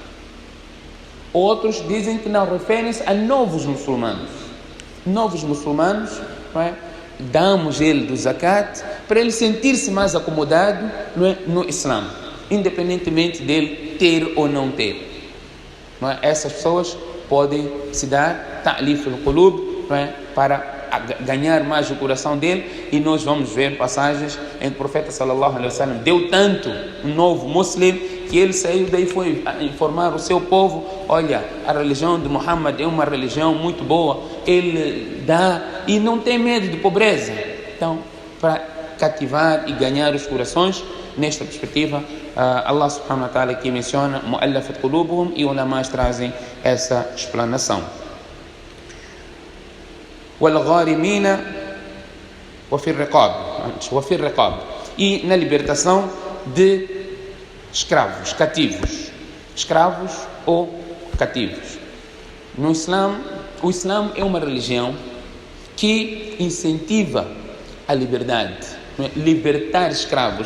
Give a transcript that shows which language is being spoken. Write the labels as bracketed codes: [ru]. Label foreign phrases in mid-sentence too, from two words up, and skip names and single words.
[pt] Outros dizem que não, referem-se a novos muçulmanos. Novos muçulmanos, não é? Damos ele do zakat para ele sentir-se mais acomodado, não é? No Islã, independentemente dele ter ou não ter. Não é? Essas pessoas podem se dar [ar] تأليف القلوب, [pt] não é? Para ganhar mais o coração dele, e nós vamos ver passagens em que o profeta [ar] صلى الله عليه وسلم [pt] deu tanto um novo muçulmano que ele saiu daí, foi informar o seu povo: olha, a religião de Muhammad é uma religião muito boa, ele dá e não tem medo de pobreza. Então, para cativar e ganhar os corações, nesta perspectiva, Allah [ar] سبحانه وتعالى [pt] aqui menciona [ar] المؤلفة قلوبهم, [pt] e ulamás trazem essa explanação. [ar] وَالْغَارِمِينَ وَفِي الرِّقَابِ, [pt] e na libertação de escravos, cativos, escravos ou cativos. No Islã, o Islã é uma religião que incentiva a liberdade, não é? Libertar escravos.